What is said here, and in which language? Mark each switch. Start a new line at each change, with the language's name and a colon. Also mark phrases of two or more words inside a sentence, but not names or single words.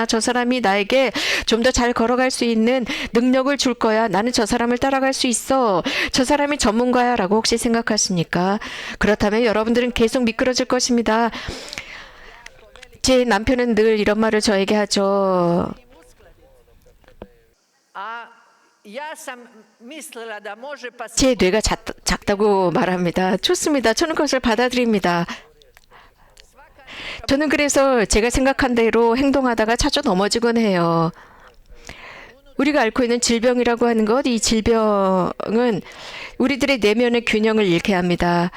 Korean: 저 사람이 나에게 좀 더 잘 걸어갈 수 있는 능력을 줄 거야. 나는 저 사람을 따라갈 수 있어. 저 사람이 전문가야 라고 혹시 생각하십니까? 그렇다면 여러분들은 계속 미끄러질 것입니다. 제 남편은 늘 이런 말을 저에게 하죠.
Croatian: A ja sam mislila da može pa
Korean: 제 뇌가 작다고 말합니다. 좋습니다. 저는 그것을 받아들입니다. 저는 그래서 제가 생각한 대로 행동하다가 자주 넘어지곤 해요. 우리가 앓고 있는 질병이라고 하는 것, 이 질병은 우리들의 내면의 균형을 잃게 합니다.